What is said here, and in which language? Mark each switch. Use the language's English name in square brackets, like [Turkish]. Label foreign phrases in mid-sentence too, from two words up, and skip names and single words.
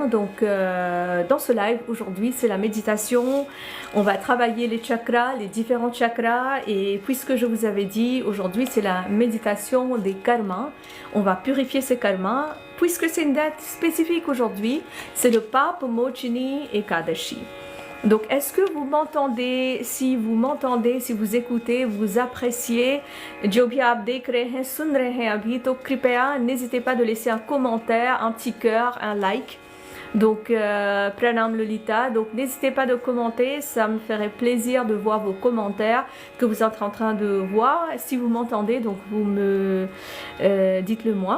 [French] Donc dans ce live aujourd'hui c'est la méditation, on va travailler les chakras, les différents chakras, et puisque je vous avais dit aujourd'hui c'est la méditation des karmas, on va purifier ces karmas puisque c'est une date spécifique aujourd'hui, c'est le Pape Mochini Ekadashi. Donc, est-ce que vous m'entendez? Si vous écoutez, vous appréciez, [Hindi] जो भी आप देख रहे हैं, सुन रहे हैं अभी, तो कृपया [French] n'hésitez pas de laisser un commentaire, un petit cœur, un like. Donc, Pranam Lolita. Donc, n'hésitez pas de commenter, ça me ferait plaisir de voir vos commentaires que vous êtes en train de voir. Si vous m'entendez, donc vous me dites-le moi.